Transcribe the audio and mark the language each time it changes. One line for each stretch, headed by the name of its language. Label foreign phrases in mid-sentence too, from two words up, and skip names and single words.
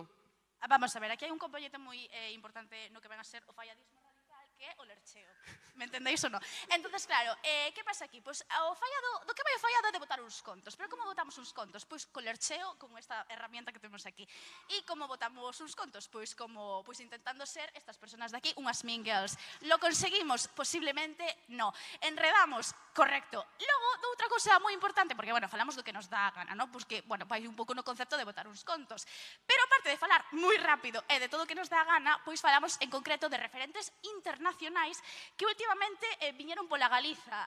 Galician: Vamos a ver, aquí hai un componente moi importante no que ven a ser o falladismo radical, que é o lercheo. Me entendéis ou non? Entonces, claro, que pasa aquí? Pois o fallado, do que vai o fallado é de botar uns contos. Pero como botamos uns contos? Pois co lercheo, con esta herramienta que temos aquí. E como botamos uns contos? Pois como intentando ser estas personas de aquí unhas
English: mean girls.
Spanish: Lo conseguimos? Posiblemente no. Enredamos? Correcto.
Galician: Logo, outra cousa moi importante, porque, bueno, falamos do que nos dá a gana, non? Porque, bueno, vai un pouco no concepto de botar uns contos. Pero aparte de falar moi rápido e de todo o que nos dá a gana, pois falamos en concreto de referentes internacionais que últimamente viñeron pola Galiza.